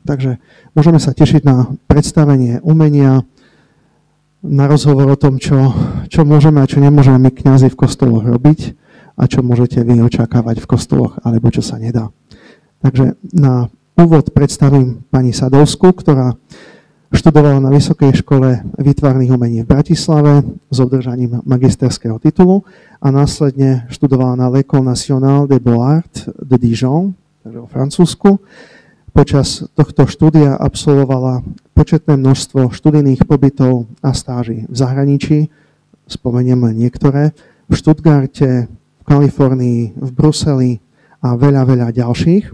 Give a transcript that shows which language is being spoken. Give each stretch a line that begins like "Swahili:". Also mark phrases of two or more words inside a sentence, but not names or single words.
Slovak: Takže môžeme sa tešiť na predstavenie umenia, na rozhovor o tom, čo môžeme a čo nemôžeme my kňazi v kostoloch robiť a čo môžete vy očakávať v kostoloch, alebo čo sa nedá. Takže na úvod predstavím pani Sadovskú, ktorá študovala na Vysokej škole výtvarných umení v Bratislave s obdržaním magisterského titulu a následne študovala na l'École nationale des beaux-arts de Dijon, takže vo Francúzsku. Počas tohto štúdia absolvovala početné množstvo študijných pobytov a stáží v zahraničí, spomeniem len niektoré, v Stuttgarte, v Kalifornii, v Bruseli a veľa ďalších.